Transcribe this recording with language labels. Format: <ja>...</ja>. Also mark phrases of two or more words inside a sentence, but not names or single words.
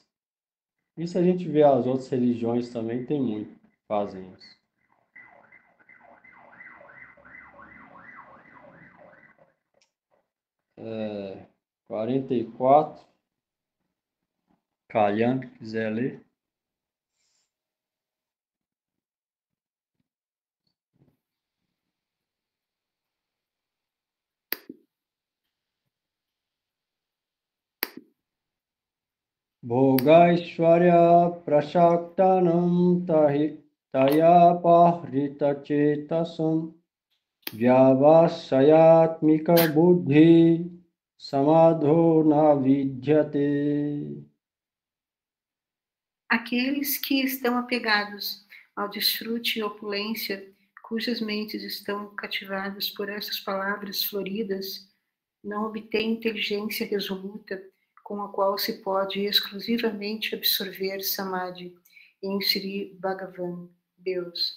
<pt>Isso a gente vê as outras religiões também, tem muito que fazem isso. 44. Calhando, quiser ler.</pt> <sa>भोगैश्वर्य प्रशक्तानां तया पहृत चेतसाम् व्यवसायात्मिका बुद्धि समाधो न विद्यते.</sa> <pt>Aqueles que estão apegados ao desfrute e opulência, cujas mentes estão cativadas por essas palavras floridas, não obtêm inteligência resoluta com a qual se pode exclusivamente absorver Samadhi em Sri Bhagavan, Deus.</pt>